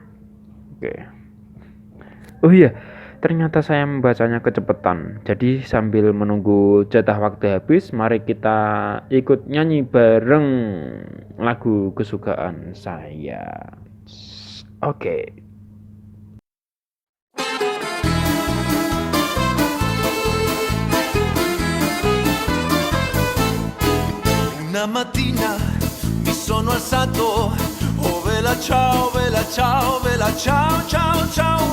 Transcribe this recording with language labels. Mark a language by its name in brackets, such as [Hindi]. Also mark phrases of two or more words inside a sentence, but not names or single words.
[Indonesian] Oke. Oh iya, ternyata saya membacanya kecepatan. Jadi sambil menunggu jatah waktu habis, mari kita ikut nyanyi bareng lagu kesukaan saya. Oke. [Italian] Una mattina mi sono alzato, oh vela ciao, vela ciao, vela ciao, ciao, ciao.